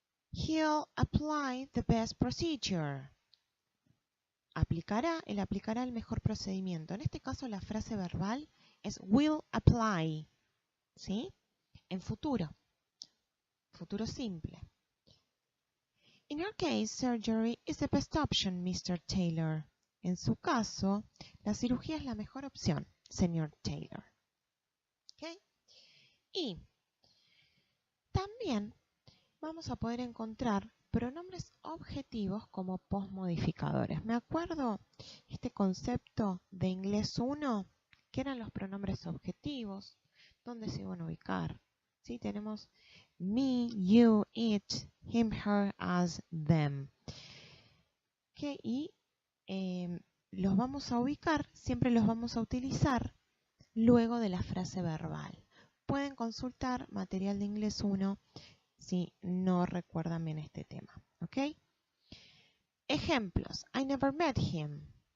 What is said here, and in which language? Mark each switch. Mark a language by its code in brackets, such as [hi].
[en] He'll apply the best procedure. [es] Él aplicará el mejor procedimiento. En este caso la frase verbal es will apply, ¿sí? En futuro, futuro simple. [en] In your case, surgery is the best option, Mr. Taylor. [es] En su caso, la cirugía es la mejor opción, señor Taylor. ¿Okay? Y también vamos a poder encontrar pronombres objetivos como postmodificadores. Me acuerdo este concepto de inglés 1, que eran los pronombres objetivos, ¿dónde se iban a ubicar? ¿Sí? Tenemos me, you, it, him, her, us, them. ¿Okay? Y los vamos a ubicar, siempre los vamos a utilizar luego de la frase verbal. Pueden consultar material de inglés 1 si no recuerdan bien este tema. ¿Ok? Ejemplos. [en] I never met him.